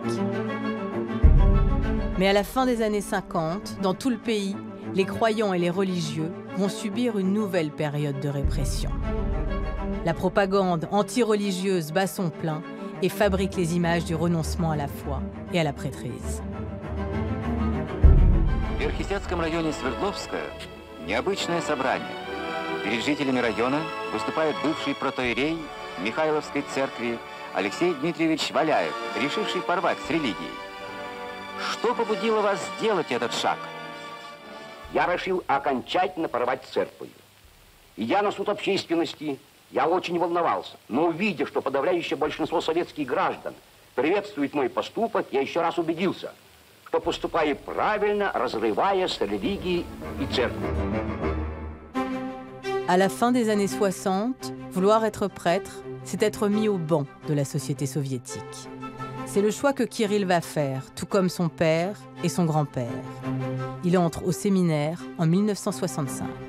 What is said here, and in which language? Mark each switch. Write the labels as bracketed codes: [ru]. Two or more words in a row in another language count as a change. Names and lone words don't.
[fr] Mais à la fin des années 50, dans tout le pays, les croyants et les religieux vont subir une nouvelle période de répression. La propagande anti-religieuse bat son plein et fabrique les images du renoncement à la foi et à la prêtrise. [ru] В Верхесецком районе Свердловска необычное собрание. Перед жителями района выступает бывший протоиерей Михайловской церкви Алексей Дмитриевич Валяев, решивший порвать с религией. Что побудило вас сделать этот шаг? Я решил окончательно порвать с церковью. Идя на суд общественности, я очень волновался. Но увидя, что подавляющее большинство советских граждан приветствует мой поступок, я еще раз убедился, что поступаю правильно, разрывая с религией и церковью. [fr] À la fin des années 60, vouloir être prêtre, c'est être mis au banc de la société soviétique. C'est le choix que Kirill va faire, tout comme son père et son grand-père. Il entre au séminaire en 1965.